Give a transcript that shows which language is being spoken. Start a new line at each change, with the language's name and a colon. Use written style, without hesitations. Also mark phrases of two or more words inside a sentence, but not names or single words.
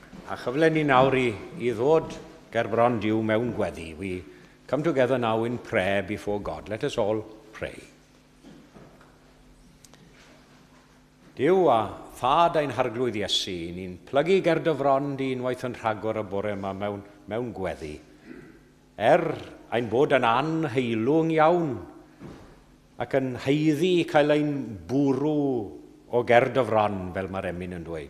Welsh: A chyfle ni nawr i ddod ger bron Duw mewn gweddi.
English: We come together now in prayer before God. Let us all pray.
Welsh: Duw a thad ein harglwydd Iesu, ni'n plygu ger dy fron di unwaith yn rhagor y bore yma mewn gweddi. Ein bod yn anheilwng iawn ac yn heiddi cael ein bwrw o ger dy fron fel mae'r emyn yn dweud.